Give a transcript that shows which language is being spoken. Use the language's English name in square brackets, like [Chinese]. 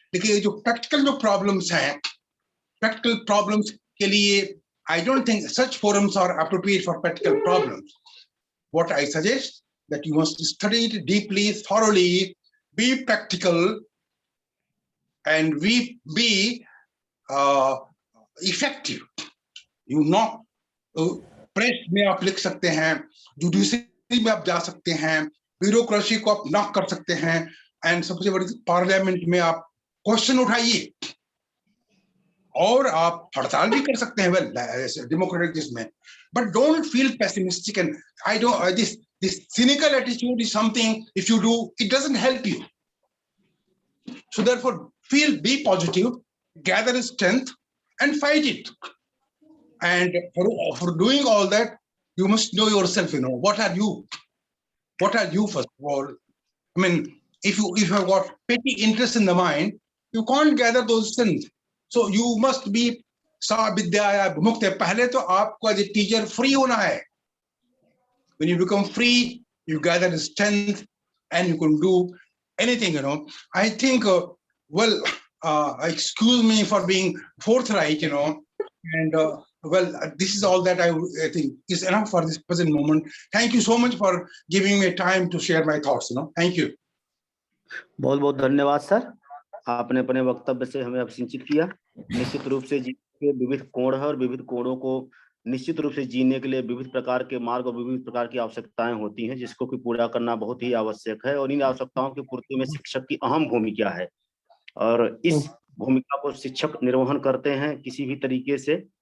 [Hindi] लेकिन जो practical जो problems हैं, practical problems के लिए, [English] I don't think such forums are appropriate for practical problems. What I suggest that you must study it deeply, thoroughly, be practical, and we be effective. [Hindi] Press में आप लिख सकते हैं, judiciary में आप जा सकते हैं, bureaucracy को आप knock कर सकते हैं, [English] and [Hindi] सबसे बड़ी parliament में आप question उठाइए, और आप हड़ताल भी कर सकते हैं, well, democratic में. [English] But don't feel pessimistic, and I don't. This cynical attitude is something. If you do, it doesn't help you. So therefore, be positive, gather strength, and fight it. And for doing all that, you must know yourself. What are you? What are you first of all? I mean, if you have got petty interest in the mind, you can't gather those strengths. So you must be [Sanskrit] सा विद्या मुक्त. [Hindi] पहले तो आपको [English] as a teacher [Hindi] free होना है. [English] When you become free, you gather strength, and you can do anything. I think. Well, excuse me for being forthright. And well, this is all that I think is enough for this present moment. Thank you so much for giving me time to share my thoughts. Thank you. [Hindi] बहुत बहुत धन्यवाद sir, आपने अपने वक्तव्य से हमें अभिसिंचित किया. निश्चित रूप से जीवन के विविध कोण है और विविध कोणों को निश्चित रूप से जीने के लिए विविध प्रकार के मार्ग और विविध प्रकार की आवश्यकताएं होती हैं, जिसको कि पूरा करना बहुत ही आवश्यक है. और इन आवश्यकताओं की पूर्ति में शिक्षक की अहम भूमिका है, और इस भूमिका को शिक्षक निर्वहन करते हैं किसी भी तरीके से.